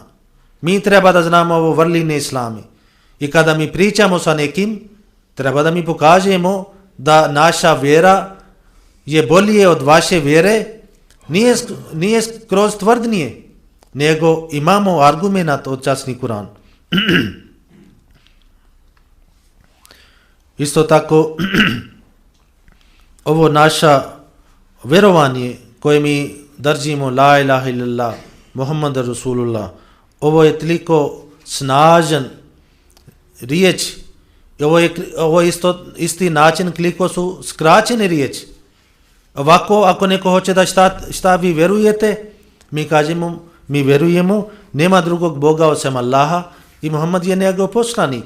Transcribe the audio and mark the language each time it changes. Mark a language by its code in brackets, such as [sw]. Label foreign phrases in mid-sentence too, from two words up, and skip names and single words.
[bs] Mi treba da znamo ovo vrline Islami. I kada mi pričamo sa nekim, treba da mi pokažemo da naša vjera je bolje od vaše vjere, nije kroz tvrdnije, nego imamo argument od časni Kur'an. Isto tako, ovo naša vjerovanje koje mi držimo, [ar] لا إله إلا الله محمد رسول الله, [bs] ovo je toliko snažan riječ, ovo je isti način koliko su skraćene riječi. Ovako, ako neko hoće da šta vi vjerujete, mi kažemo, mi vjerujemo, nema drugog Boga osim Allaha i Muhammad je njegov poslanik.